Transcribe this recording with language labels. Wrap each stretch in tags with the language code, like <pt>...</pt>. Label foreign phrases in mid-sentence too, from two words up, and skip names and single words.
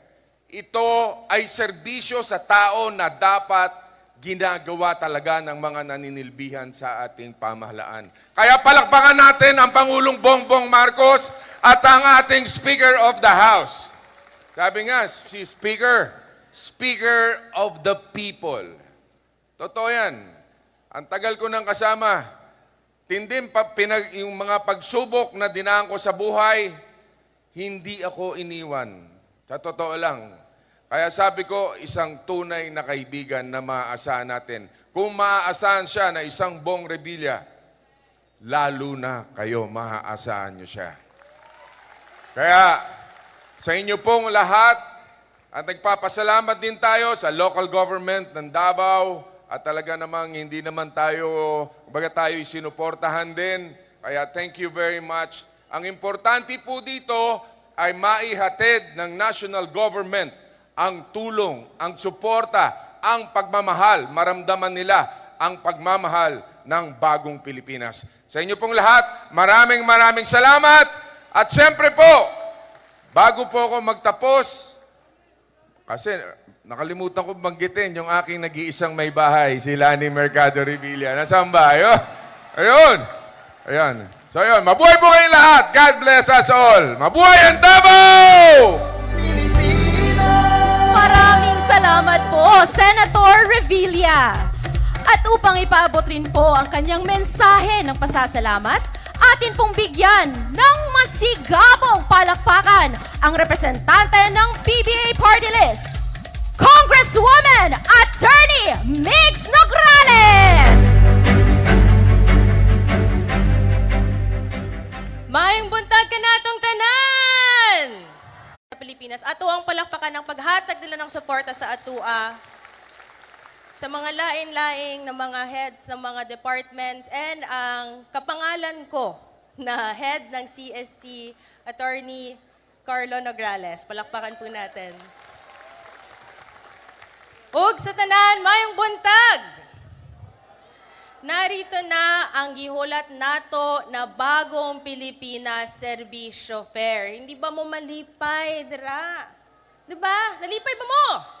<tl>Ito ay serbisyo sa tao na dapat ginagawa talaga ng mga naninilbihan sa ating pamahalaan. Kaya palakpakan natin ang Pangulong Bongbong Marcos at ang ating</tl> <en>Speaker of the House.</en> <tl>Sabi nga, si</tl> <en>Speaker of the people.</en> <tl>Totoo yan. Ang tagal ko nang kasama. Tindim yung mga pagsubok na dinaan ko sa buhay, hindi ako iniwan. Sa totoo lang. Kaya sabi ko, isang tunay na kaibigan na maaasahan natin. Kung maaasahan siya na isang Bong Revilla, lalo na kayo maaasahan nyo siya. Kaya sa inyo pong lahat, at nagpapasalamat din tayo sa</tl> <en>local government</en> <tl>ng Davao at talaga namang hindi naman tayo, baga tayo isinuportahan din.</tl> <en>Kaya thank you very much.</en> <tl>Ang importante po dito ay maihatid ng</tl> <en>national government</en> <tl>ang tulong, ang suporta ang pagmamahal, maramdaman nila ang pagmamahal ng bagong Pilipinas. Sa inyo pong lahat, maraming salamat. At siyempre po, bago po ako magtapos, kasi nakalimutan ko banggitin yung aking nag-iisang may bahay, si Lani Mercado Revilla. Nasaan ba? Ayun. Ayun. So ayun, mabuhay po kayong lahat.</tl> <en>God bless us all.</en> <tl>Mabuhay ang Davao! Maraming salamat po, Senator Revilla. At upang ipaabot rin po ang kanyang mensahe ng pasasalamat, atin pong bigyan ng masigabong palakpakan ang representante ng PBA Party List, Congresswoman Attorney Migs Nograles!</tl> <ceb>Maayong buntag ka natong tanan! Sa Pilipinas, ato ang palakpakan ng paghatag nila ng suporta sa atua sa mga lain-laing na mga heads ng mga departments and ang kapangalan ko na head ng CSC, Attorney Carlo Nograles.</ceb> <tl>Palakpakan po natin.</tl> <ceb>Ug sa tanan, mayong buntag!</ceb> <tl>Narito na ang</tl> <ceb>gihulat nato na bagong Pilipinas Serbisyo Fair.</ceb> <tl>Hindi ba</tl> <ceb>mo malipay, dira? Diba? Nalipay ba mo?</ceb>